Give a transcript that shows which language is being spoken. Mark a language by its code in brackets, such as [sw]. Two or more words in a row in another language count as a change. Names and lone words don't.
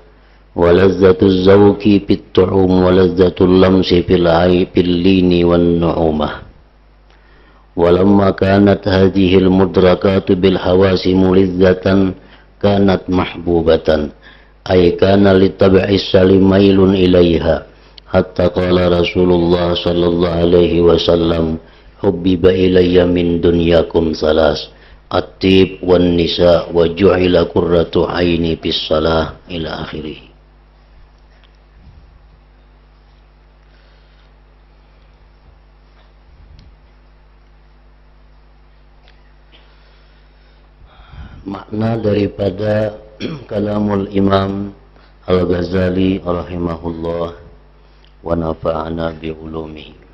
[ar] ولذة الذوق بالطعوم. ولذة اللمس باللين والنعومة. ولما كانت هذه المدركات بالحواس ملذة كانت محبوبة أي كان للطبع السليم ميل إليها حتى قال رسول الله صلى الله عليه وسلم حبب إلي من دنياكم ثلاث الطيب والنساء وجعلت قرة عيني بالصلاة إلى آخره. [ms] Makna daripada [ar] كلام الإمام الغزالي رحمه الله ونفعنا بعلومه.